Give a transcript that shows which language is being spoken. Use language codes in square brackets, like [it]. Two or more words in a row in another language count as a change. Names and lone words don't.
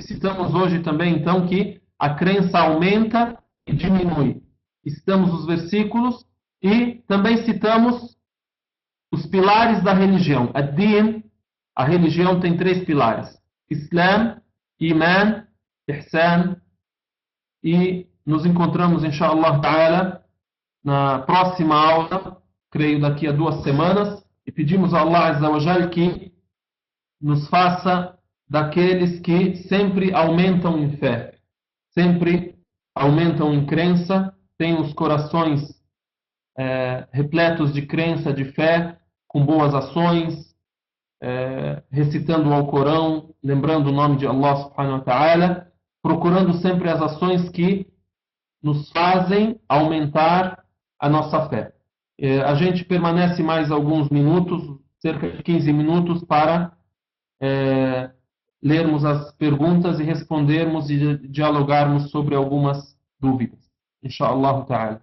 [pt] Citamos hoje também então que a crença aumenta e diminui. Citamos os versículos e também citamos os pilares da religião. Ad-Din, a religião tem 3 pilares: [ar] إسلام، إيمان، إحسان. [pt] E nos encontramos, [ar] إن شاء الله تعالى, [pt] na próxima aula, creio daqui a 2 semanas, e pedimos a [ar] الله عز وجل [pt] que nos faça daqueles que sempre aumentam em fé, sempre aumentam em crença, têm os corações repletos de crença, de fé, com boas ações, recitando o Alcorão, lembrando o nome de Allah [ar] سبحانه وتعالى, [pt] procurando sempre as ações que nos fazem aumentar a nossa fé. A gente permanece mais alguns minutos, cerca de 15 minutos, para lermos as perguntas e respondermos e dialogarmos sobre algumas dúvidas. [ar] إن شاء الله تعالى.